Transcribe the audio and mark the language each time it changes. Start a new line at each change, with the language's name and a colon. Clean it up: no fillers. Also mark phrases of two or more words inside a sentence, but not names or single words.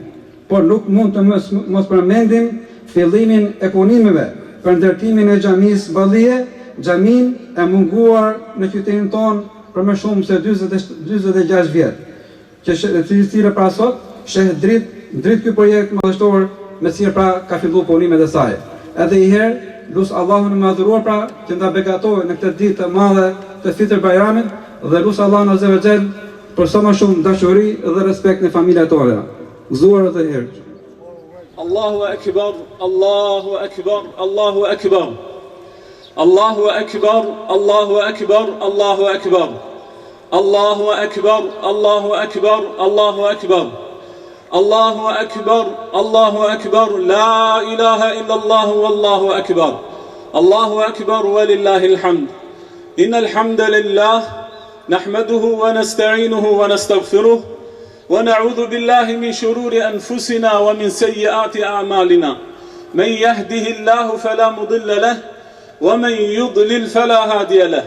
Albanian: Por nuk mund të mos përmendim fillimin e punimeve për ndërtimin e xhamisë Ballije, xhamin e munguar në qytetin tonë për më shumë se 46 vjet, që cila pra sot sheh dritë ky projekt madhështor me cilën pra ka filluar punimet e saj. Edhe i herë lut Allahun e madhëruar pra që nda begatojë në këtë ditë të madhe të Fitr Bayramit dhe lut Allahun
Arabic: عز وجل
Albanian: për sa më shumë dashuri dhe respekt në familjet tona. Gëzuar edhe herë.
Arabic: الله أكبر، الله أكبر، الله أكبر. الله أكبر، الله أكبر، الله أكبر. الله أكبر، الله أكبر، الله أكبر. الله أكبر، الله أكبر، لا إله إلا الله والله أكبر. الله أكبر ولله الحمد. إن الحمد لله نحمده ونستعينه ونستغفره ونعوذ بالله من شرور أنفسنا ومن سيئات أعمالنا. من يهده الله فلا مضل له ومن يضلل فلا هادي له.